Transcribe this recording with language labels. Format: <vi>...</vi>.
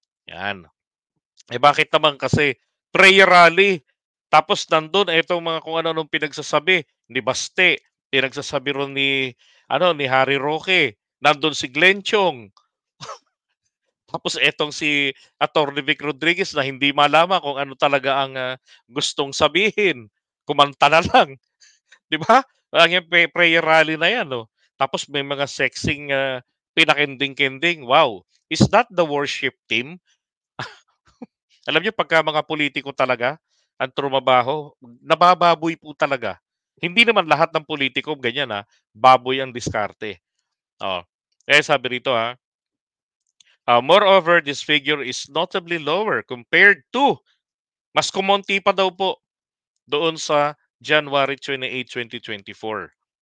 <tl>Yan. Bakit naman kasi prayer rally, tapos nandun itong mga kung ano-anong pinagsasabi ni Baste, pinagsasabi ron ni Harry Roque, nandun si Glenn Chong, tapos etong si Attorney Vic Rodriguez na hindi malaman kung ano talaga ang gustong sabihin. Kumanta na lang, 'di ba? Ang yung prayer rally na 'yan, no. Tapos may mga sexing pinakending-kending.</tl> <en>Wow, is that the worship team?</en> <tl>Alam niyo pagka mga politiko talaga ang trumabaho, nabababoy po talaga. Hindi naman lahat ng politiko ganyan baboy ang diskarte. Oh. Sabi rito</tl> <en>moreover, this figure is notably lower compared to</en> <tl>mas kumonti pa daw po doon sa January 28, 2024.</tl>